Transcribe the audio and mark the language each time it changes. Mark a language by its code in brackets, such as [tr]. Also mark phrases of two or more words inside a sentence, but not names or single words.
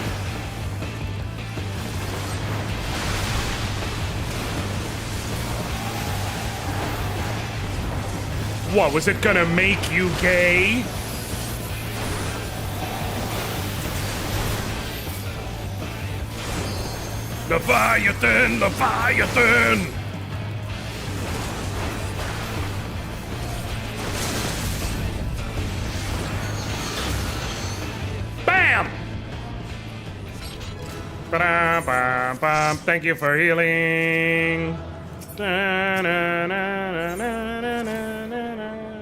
[en] What, was it gonna make you gay? Leviathan, Leviathan! Bam! Ba-da-ba-bam. Thank you for healing. Da-na-na-na-na-na-na-na.